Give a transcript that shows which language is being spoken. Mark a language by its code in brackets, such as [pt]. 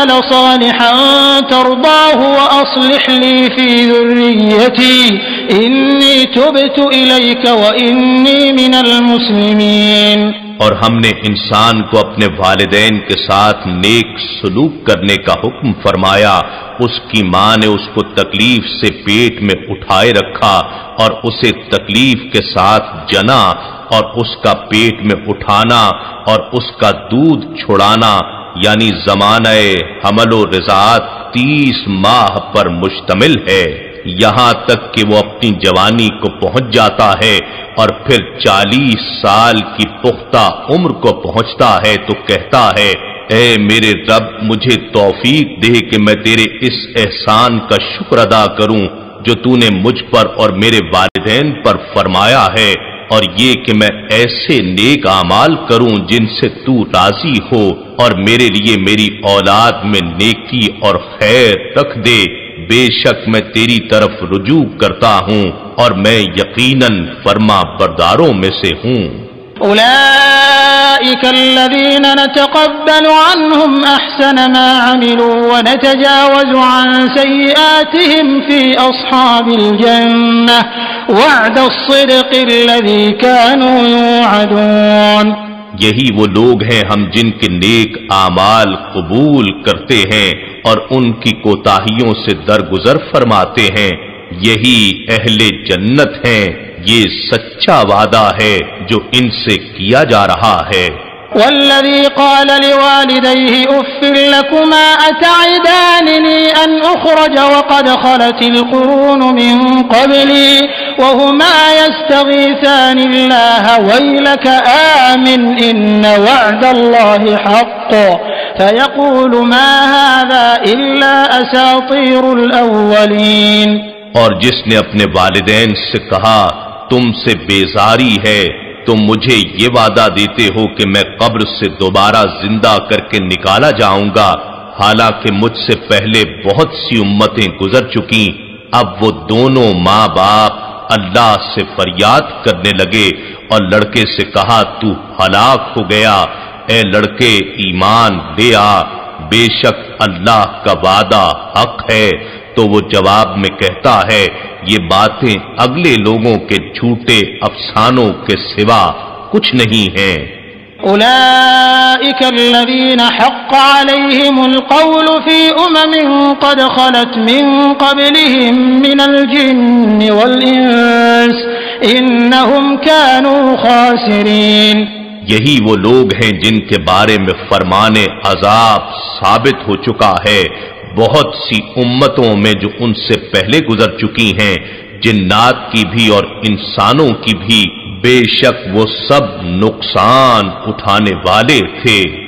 [ar] صالحا ترضاه وأصلح لي في ذريتي إني تبت إليك وإني من المسلمين. [ur] اور ہم نے انسان کو اپنے والدین کے ساتھ نیک سلوک کرنے کا حکم فرمایا. اس کی ماں نے اس کو تکلیف سے پیٹ میں اٹھائے رکھا اور اسے تکلیف کے ساتھ جنا، اور اس کا پیٹ میں اٹھانا اور اس کا دودھ چھڑانا یعنی زمانہ حمل و رضاعت 30 ماہ پر مشتمل ہے، یہاں تک کہ وہ اپنی جوانی کو پہنچ جاتا ہے اور پھر 40 سال کی پختہ عمر کو پہنچتا ہے تو کہتا ہے اے میرے رب مجھے توفیق دے کہ میں تیرے اس احسان کا شکر ادا کروں جو تو نے مجھ پر اور میرے والدین پر فرمایا ہے، اور یہ کہ میں ایسے نیک اعمال کروں جن سے تو راضی ہو، اور میرے لیے میری اولاد میں نیکی اور خیر رکھ دے. بے شک میں تیری طرف رجوع کرتا ہوں اور میں یقیناً فرما برداروں میں سے ہوں. [ar] أولئك الذين نتقبل عنهم أحسن ما عملوا ونتجاوز عن سيئاتهم في أصحاب الجنة وعد الصدق الذي كانوا يوعدون. [ur] یہی وہ لوگ ہیں ہم جن کے نیک اعمال قبول کرتے ہیں اور ان کی کوتاہیوں سے درگزر فرماتے ہیں. یہی اہل جنت ہیں. یہ سچا وعدہ ہے جو ان سے کیا جا رہا ہے. [ar] والذي قال لوالديه أف لكما أتعدانني أن أخرج وقد خلت القرون من قبلي وهما يستغيثان الله ويلك آمن إن وعد الله حق فيقول ما هذا إلا أساطير الأولين. [ur] اور جس نے اپنے والدین سے کہا تم سے بیزاری ہے، تم مجھے یہ وعدہ دیتے ہو کہ میں قبر سے دوبارہ زندہ کر کے نکالا جاؤں گا، حالانکہ مجھ سے پہلے بہت سی امتیں گزر چکیں. اب وہ دونوں ماں باپ اللہ سے فریاد کرنے لگے اور لڑکے سے کہا تو ہلاک ہو گیا، اے لڑکے ایمان لے آ، بے شک اللہ کا وعدہ حق ہے. تو وہ جواب میں کہتا ہے یہ باتیں اگلے لوگوں کے جھوٹے افسانوں کے سوا کچھ نہیں ہیں. [ar] أولئك الذين حق عليهم القول في قد خلت من قبلهم من الجن والإنس إنهم كانوا خاسرين. [ur] یہی وہ لوگ ہیں جن کے بارے میں فرمان عذاب ثابت ہو چکا ہے بہت سی امتوں میں جو ان سے پہلے گزر چکی ہیں، جنات کی بھی اور انسانوں کی بھی، بے شک وہ سب نقصان اٹھانے والے تھے.